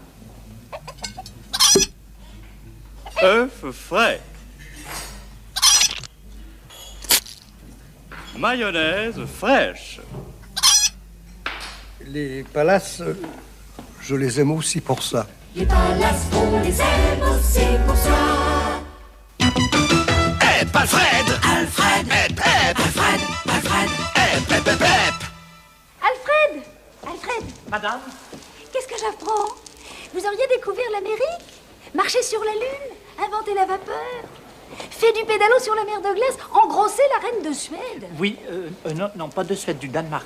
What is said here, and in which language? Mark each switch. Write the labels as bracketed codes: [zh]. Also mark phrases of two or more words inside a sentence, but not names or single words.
[fr] œufs frais, mayonnaise fraîche. Les palaces, je les aime aussi pour ça. Les palaces, on les aime aussi pour ça. Hep, Alfred! Alfred! Hep, hep! Alfred! Alfred! Hep, hep, hep, hep! Alfred! Alfred! Madame? Qu'est-ce que j'apprends? Vous auriez découvert l'Amérique? Marché sur la Lune? Inventé la vapeur? Fait du pédalo sur la mer de glace? Engrossé la reine de Suède? Oui, non, pas de Suède, du Danemark.